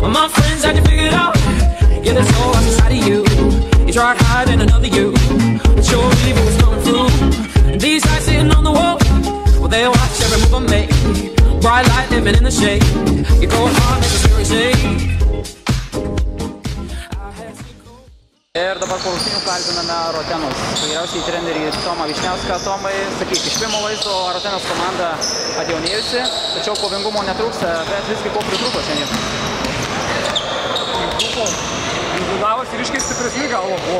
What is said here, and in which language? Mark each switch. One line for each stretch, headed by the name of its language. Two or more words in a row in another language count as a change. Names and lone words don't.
English: All my friends had you figured out, yeah, there's no one inside of you. You tried hiding another you, but your evil was coming through. And these eyes sitting on the wall, well, they watch every move I make. Bright light living in the shade. You go hard, make a spirit shake.
Lithuanian: Ir dabar po rungtynių kalbiname Rotenos vyriausiąjį trenerį Tomą Vyšniauską. Tomai, sakyk, iš pirmo vaizdo Rotenos komanda atjaunėjusi, tačiau kovingumo netrūksta, bet visgi ko pritrūko šiandien? Pritrūko, individualas ryškiai stipresni galva buvo.